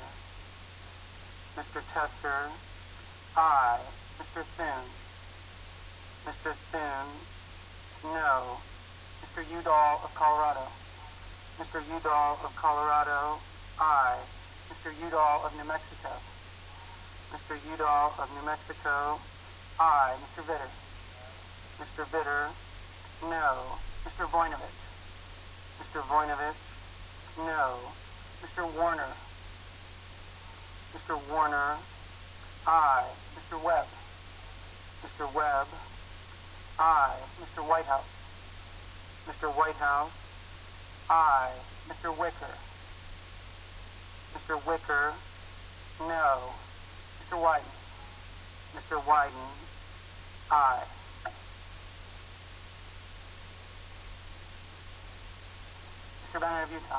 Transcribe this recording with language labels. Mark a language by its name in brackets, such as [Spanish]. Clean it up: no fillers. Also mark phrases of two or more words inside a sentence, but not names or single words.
[English] Mr. Tester. Aye. Mr. Thune. Mr. Thune. No. Mr. Udall of Colorado. Mr. Udall of Colorado. Aye. Mr. Udall of New Mexico. Mr. Udall of New Mexico. Aye. Mr. Vitter. Mr. Vitter. No. Mr. Voinovich. Mr. Voinovich. No. Mr. Warner. Mr. Warner. Aye. Mr. Webb. Mr. Webb. Aye. Mr. Whitehouse. Mr. Whitehouse. Aye. Mr. Wicker. Mr. Wicker. No. Mr. Wyden. Mr. Wyden. Aye. Mr. Bennett of Utah.